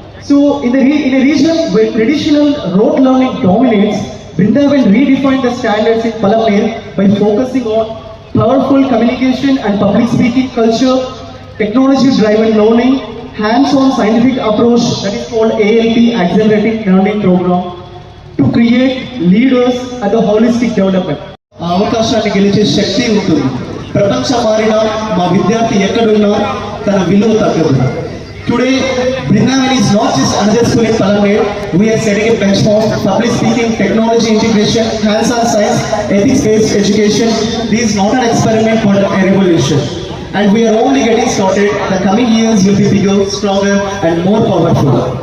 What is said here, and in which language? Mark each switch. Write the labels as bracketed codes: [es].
[en] So, in a region where traditional rote learning dominates, Vrindavan redefined the standards in Palamnir by focusing on powerful communication and public speaking culture, technology-driven learning, hands-on scientific approach that is called ALP, Accelerating Learning Program, to create leaders and the holistic development. [te] అవకాశాన్ని గెలిచే శక్తి ఉంటుంది. ప్రపంచం మారినా మా విద్యార్థి ఎక్కడున్నా తన విలువ తగ్గదు. [en] Today, Vrindavan is not just another school in Palamnir. We are setting a benchmark, public speaking, technology integration, hands-on science, ethics-based education. This is not an experiment but a revolution. And we are only getting started. The coming years will be bigger, stronger and more powerful.